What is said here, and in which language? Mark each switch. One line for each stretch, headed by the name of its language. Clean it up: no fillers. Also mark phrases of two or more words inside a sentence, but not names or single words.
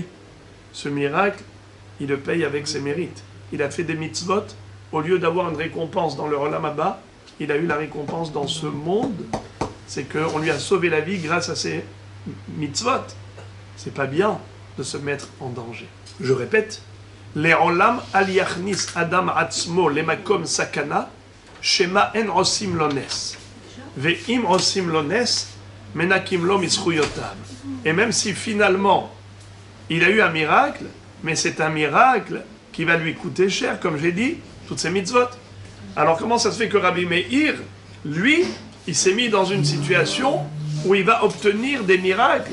French: Ce miracle, il le paye avec ses mérites. Il a fait des mitzvot, au lieu d'avoir une récompense dans le
Hebrew: עולם הבא,
French: il a eu la récompense dans ce monde. C'est qu'on lui a sauvé la vie grâce à ses mitzvot. C'est pas bien de se mettre en danger. Je répète,
Hebrew: לעולם אל יכניס אדם עצמו למקום סכנה שמא אין עושים לו נס ואם עושים לו נס מנכים לו מזכויותיו.
French: Et même si finalement il a eu un miracle, mais c'est un miracle qui va lui coûter cher, comme j'ai dit, toutes ces mitzvot. Alors comment ça se fait que Rabbi Meir, lui, il s'est mis dans une situation où il va obtenir des miracles?